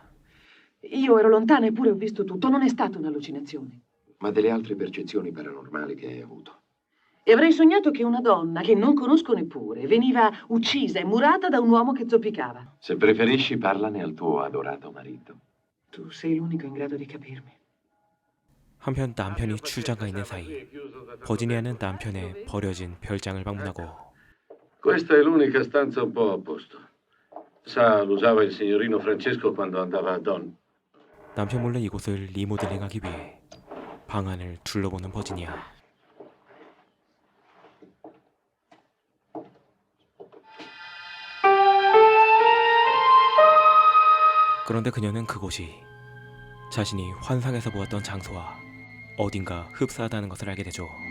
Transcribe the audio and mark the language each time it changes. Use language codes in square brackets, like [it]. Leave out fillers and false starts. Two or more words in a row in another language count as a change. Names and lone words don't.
[it] Io ero lontana eppure ho visto tutto, non è stata un'allucinazione. Ma delle altre percezioni paranormali che hai avuto? E avrei sognato che una donna, che non conosco neppure, veniva uccisa e murata da un uomo che zoppicava. Se preferisci, parlane al tuo adorato marito. Tu sei l'unico in grado di capirmi. [ko] 한편 남편이 출장가 있는 사이 버지니아는 남편의 버려진 별장을 방문하고 [it] Questa è l'unica stanza un po' a posto. Sa, l'usava il signorino Francesco quando andava a Don. [ko] 남편 몰래 이곳을 리모델링하기 위해 방안을 둘러보는 버지니아. 그런데 그녀는 그곳이 자신이 환상에서 보았던 장소와 어딘가 흡사하다는 것을 알게 되죠.